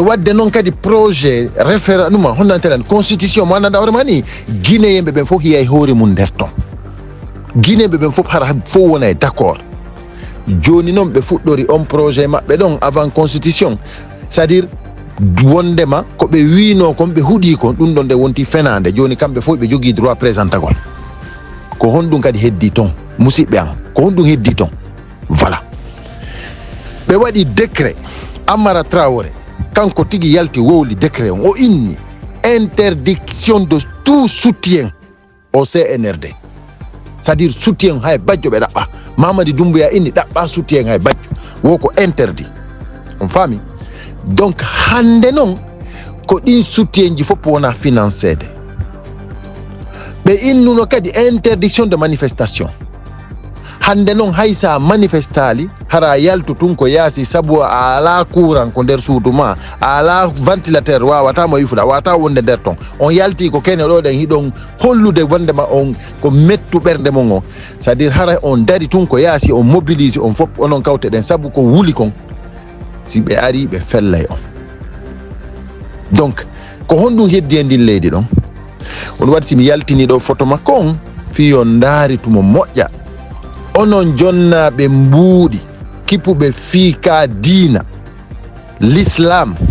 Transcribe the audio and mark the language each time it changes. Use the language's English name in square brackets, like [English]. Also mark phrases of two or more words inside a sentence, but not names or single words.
[Fula] wadde noon kadi [French] projet référendum [Fula] honnanteren constitution mo anndanɗa hoorema ni guinéyemɓe ɓen fof hiyay hoore mum nder ton guinéyemɓe ɓen fof hara fof wona e [French] d' accord [Fula] joni noon ɓe fuɗɗori on projet maɓɓe ɗon [French] avant constitution c'est à dire [Fula] wondema ko ɓe wino kon ɓe huuɗi kon ɗum ɗon nde wonti fenade joni kamɓe fof ɓe jogui droit présentagol ko honɗum kadi heddi ton musidɓe am ko honɗum heddi ton voilà ɓe waɗi décret Amara Traoré kanko tigi yalti wowli décret on o inni [French] interdiction de tout soutien au CNRD c'est à dire soutien [Fula] hay bajjo ɓe ɗaɓɓa Mamadi Doumbouya inni ɗaɓɓa soutien hay bajjo woko interdit on faami donc hande noon ko ɗin soutien ji fof wona financede ɓe innuno kadi [French] interdiction de manifestation [Fula] hande noon hay sa manifestali hara yaltu tun ko yaasi sabu a ala courant ko nder suudu ma a ala ventilateur wawatamo wifuɗa wawata wonde nder ton on yalti ko kene ɗo ɗen hiɗon hollude wondema on ko mettu ɓernde mon on [French] c'est à dire [Fula] hara on dari tun ko yaasi on mobilise on fof onon kawte ɗen sabu ko wuli kon si ɓe ari ɓe fellay on donc ko honɗum heddi e ndin leydi ɗon on waɗi simi yaltini ɗo photo makko on fi on ndaari tumo moƴƴa onon jonnaɓe mbuuɗi kippuɓe fiika diina l'islam